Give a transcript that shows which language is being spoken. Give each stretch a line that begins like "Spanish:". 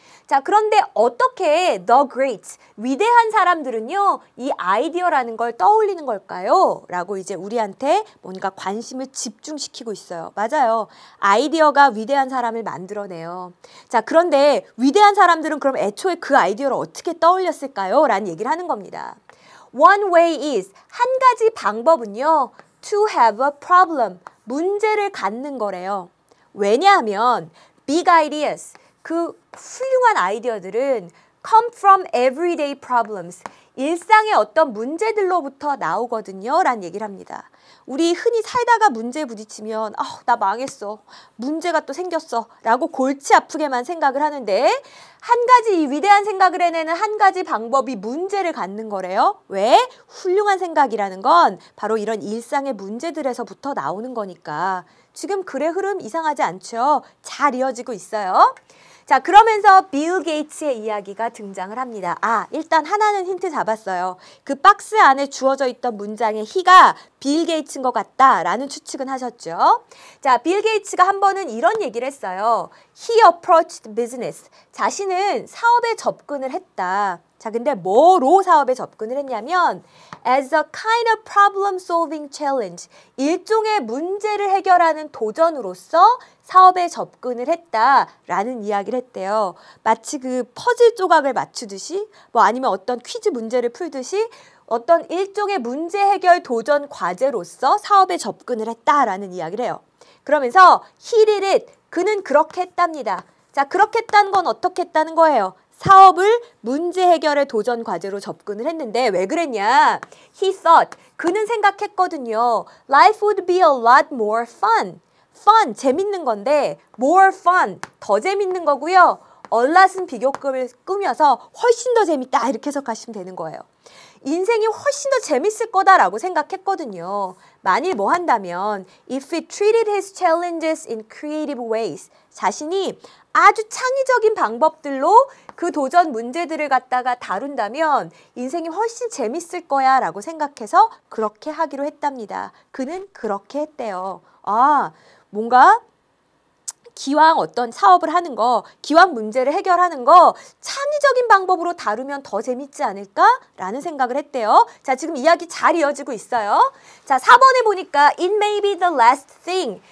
Korean: 자, 그런데 어떻게 the greats, 위대한 사람들은요, 이 아이디어라는 걸 떠올리는 걸까요? 라고 이제 우리한테 뭔가 관심을 집중시키고 있어요. 맞아요. 아이디어가 위대한 사람을 만들어내요. 자, 그런데 위대한 사람들은 그럼 애초에 그 아이디어를 어떻게 떠올렸을까요? 라는 얘기를 하는 겁니다.
English: One way is,
Korean: 한 가지 방법은요,
English: to have a problem,
Korean: 문제를 갖는 거래요. 왜냐하면 big ideas, 그 훌륭한 아이디어들은
English: come from everyday problems,
Korean: 일상의 어떤 문제들로부터 나오거든요 라는 얘기를 합니다. 우리 흔히 살다가 문제에 부딪히면 나 망했어, 문제가 또 생겼어 라고 골치 아프게만 생각을 하는데 한 가지 이 위대한 생각을 해내는 한 가지 방법이 문제를 갖는 거래요. 왜? 훌륭한 생각이라는 건 바로 이런 일상의 문제들에서부터 나오는 거니까. 지금 글의 흐름 이상하지 않죠? 잘 이어지고 있어요. 자, 그러면서 빌 게이츠의 이야기가 등장을 합니다. 아, 일단 하나는 힌트 잡았어요. 그 박스 안에 주어져 있던 문장의 he가 빌 게이츠인 것 같다라는 추측은 하셨죠. 자, 빌 게이츠가 한 번은 이런 얘기를 했어요.
English: He approached business.
Korean: 자신은 사업에 접근을 했다. 자, 근데 뭐로 사업에 접근을 했냐면
English: as a kind of problem solving challenge.
Korean: 일종의 문제를 해결하는 도전으로서 사업에 접근을 했다라는 이야기를 했대요. 마치 그 퍼즐 조각을 맞추듯이 뭐 아니면 어떤 퀴즈 문제를 풀듯이 어떤 일종의 문제 해결 도전 과제로서 사업에 접근을 했다라는 이야기를 해요. 그러면서
English: he did it.
Korean: 그는 그렇게 했답니다. 자, 그렇게 했다는 건 어떻게 했다는 거예요? 사업을 문제 해결의 도전 과제로 접근을 했는데 왜 그랬냐?
English: He thought.
Korean: 그는 생각했거든요.
English: Life would be a lot more fun.
Korean: fun, 재밌는 건데 more fun, 더 재밌는 거고요. a lot은 비교급을 꾸며서 훨씬 더 재밌다 이렇게 해석하시면 되는 거예요. 인생이 훨씬 더 재밌을 거다라고 생각했거든요. 만일 뭐 한다면
English: if he treated his challenges in creative ways.
Korean: 자신이 아주 창의적인 방법들로 그 도전 문제들을 갖다가 다룬다면 인생이 훨씬 재밌을 거야 라고 생각해서 그렇게 하기로 했답니다. 그는 그렇게 했대요. 아, 뭔가 기왕 어떤 사업을 하는 거, 기왕 문제를 해결하는 거 창의적인 방법으로 다루면 더 재밌지 않을까라는 생각을 했대요. 자, 지금 이야기 잘 이어지고 있어요. 자, 4번에 보니까
English: it may be the last thing.